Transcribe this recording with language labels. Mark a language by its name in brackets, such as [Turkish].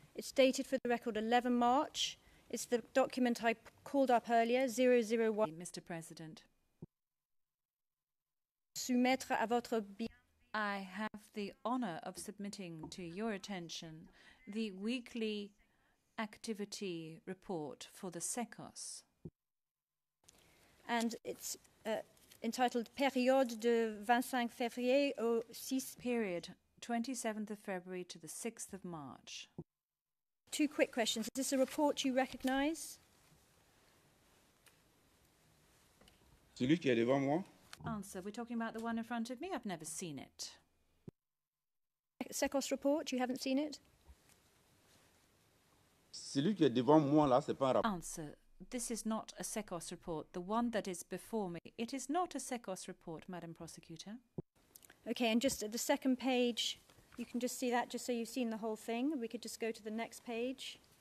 [English] It's dated for the record 11 March. It's the document I called up earlier, 001. Mr. President. [French] Soumettre à votre bien. [English] I have the honor of submitting to your attention the weekly activity report for the SECOS. And it's entitled Période de 25 février au 6. Period 27th of February to the 6th of March. Two quick questions. Is this a report you recognise? [French] Celui qui est devant moi? [English] Answer, we're talking about the one in front of me? I've never seen it. SECOS report, you haven't seen it? [French] Celui qui est devant moi là, c'est pas un rapport. [English] Answer, this is not a SECOS report. The one that is before me, it is not a SECOS report, Madam Prosecutor. Okay, and just at the second page, you can just see that, just so you've seen the whole thing. We could just go to the next page.